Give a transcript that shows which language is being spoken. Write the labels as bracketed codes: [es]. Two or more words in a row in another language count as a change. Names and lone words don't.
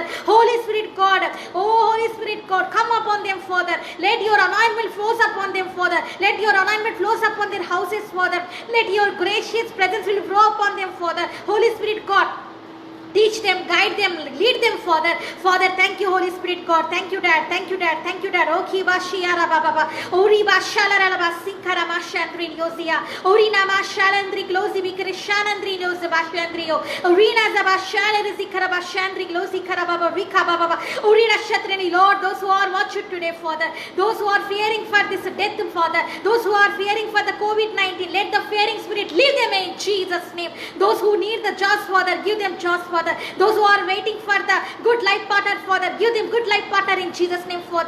[en] Holy Spirit God, oh Holy Spirit God, come upon them, Father. Let your anointment flows upon them, Father. Let your anointment flows upon their houses, Father. Let your gracious presence will flow upon them, Father. Holy Spirit God, Teach them, guide them, lead them, Father. Father, thank you, Holy Spirit, God. Thank you, Dad. Thank you, Dad. Thank you, Dad. Oki bashiyara baba. Ori bashala raba sinkara mashandri yozia. Ori nama shalandri glozi bikrishanandri yoz bashandrio. Orina zabashala zikara bashandri glozi karababa rika baba. Ori rashatreni, Lord, those who are watching today, Father, those who are fearing for this death, Father, those who are fearing for the COVID-19, let the fearing spirit leave them in Jesus' name. Those who need the jobs, Father, give them jobs, Father. Those who are waiting for the good life partner, Father, give them good life partner in Jesus' name, Father.